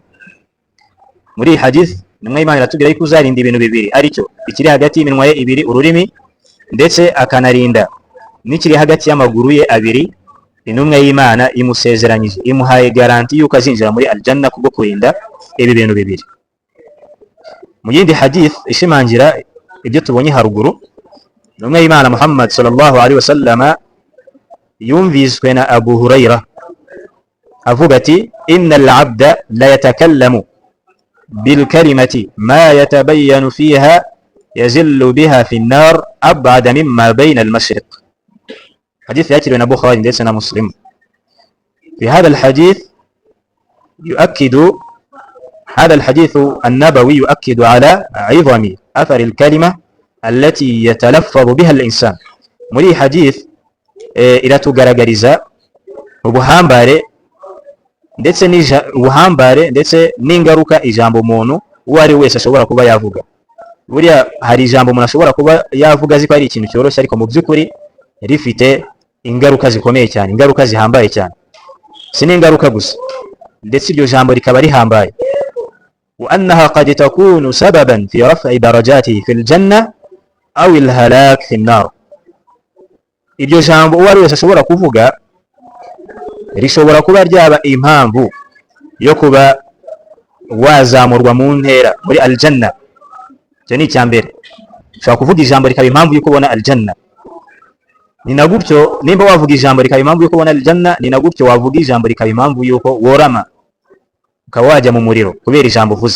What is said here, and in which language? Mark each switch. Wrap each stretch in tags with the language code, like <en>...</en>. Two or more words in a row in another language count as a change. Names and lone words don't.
<rw>Muri iyi hadith nimwe Imana iratubwira yuko uzarinda ibintu bibiri, aricyo ikiri hagati y'iminwa ye ibiri, ururimi, ndetse akanarinda n'ikiri hagati y'amaguru ye abiri. Intumwa y'Imana imusezeranyije, imuhaye garanti yuko azinjira muri aljanna kubwo kurinda ibi bintu bibiri. Mu yindi hadith ishimangira ibyo tubonye haruguru, intumwa y'Imana Muhammad</rw> <ar>صلى الله عليه وسلم</ar> <rw>yumviswe na Abu Huraira avuga ati</rw> <ar>إن العبد ليتكلم بالكلمة ما يتبين فيها يزل بها في النار أبعد مما بين المشرق. حديث يأتي بين البخاري ليسنا مسلم. في هذا الحديث هذا الحديث النبوي يؤكد على عظم أثر الكلمة التي يتلفظ بها الإنسان.</ar> <rw>muri hadith iratugaragariza ubuhambare ndetse n'ingaruka ijambo umuntu uwo ari wese ashobora kuba yavuga. Buriya hari ijambo umuntu ashobora kuba yavuga azi ko ari ikintu cyoroshye, ariko mu by'ukuri rifite ingaruka zikomeye cyane, ingaruka zihambaye cyane. Si n'ingaruka gusa, ndetse iryo jambo rikaba rihambaye.</rw> <ar>وإنها قد تكون سببا في رفع درجته في الجنة أو الهلاك في النار.</ar> <rw>Iryo jambo uwo ari wese ashobora kuvuga rishobora kuba ryaba impamvu yo kuba wazamurwa mu ntera muri aljanna. Icyo ni icyambere. Ushobora kuvuga ijambo rikaba impamvu yo kubona aljanna. Ni na gutyo nimba wavuga ijambo rikaba impamvu yo kubona aljanna, ni na gutyo wavuga ijambo rikaba impamvu yuko worama ukaba wajya mu muriro kubera ijambo uvuze.</rw>